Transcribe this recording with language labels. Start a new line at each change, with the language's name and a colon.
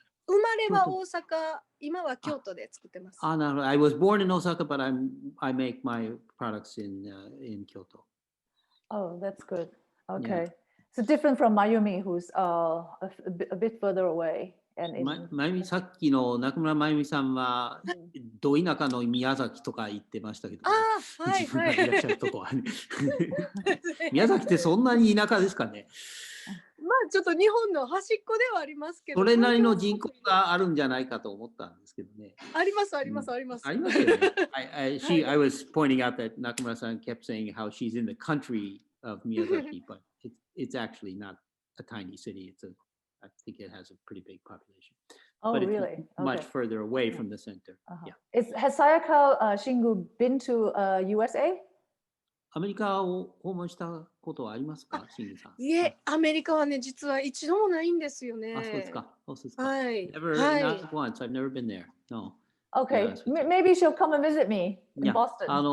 Japanese: 生まれは大阪、今は京都で作ってます。なるほど。
English: I was born in Osaka, but I make my products in Kyoto. Oh, that's good. Okay. So different from Mayumi, who's a bit further away.
Japanese: まゆみさっきの中村まゆみさんはど田舎の宮崎とか行ってましたけど、自分がいらっしゃるとこはね。宮崎ってそんなに田舎ですかね。まあちょっと日本の端っこではありますけど、それなりの人口があるんじゃないかと思ったんですけどね。ありますありますあります。ありますよね。
English: I was pointing out that Nakamura-san kept saying how she's in the country of Miyazaki, but it's actually not a tiny city. I think it has a pretty big population. Oh, but really? It's much further away from the center. Has Sayaka Shingu been to USA?
Japanese: アメリカを訪問したことはありますか、シングさん？いえ、アメリカはね、実は一度もないんですよね。そうですか。はい。
English: Not once. I've never been there. No. Okay. Maybe she'll come and visit me in Boston.